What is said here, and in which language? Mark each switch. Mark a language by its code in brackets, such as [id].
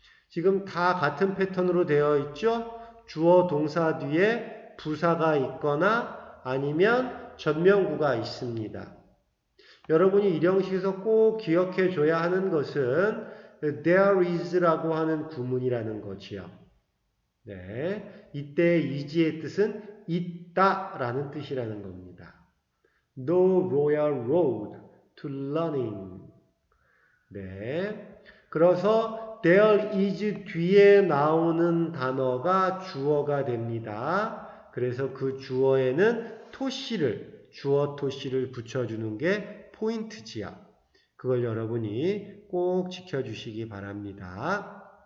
[ko] 지금 다 같은 패턴으로 되어 있죠? 주어 동사 뒤에 부사가 있거나 아니면 전명구가 있습니다. 여러분이 이 형식에서 꼭 기억해 줘야 하는 것은 there is라고 하는 구문이라는 거지요. 네, 이때 is의 뜻은 있다라는 뜻이라는 겁니다. [en] No royal road to learning. [ko] 네, 그래서 there is 뒤에 나오는 단어가 주어가 됩니다. 그래서 그 주어에는 주어 토시를 붙여주는 게 포인트지요. 그걸 여러분이 꼭 지켜주시기 바랍니다.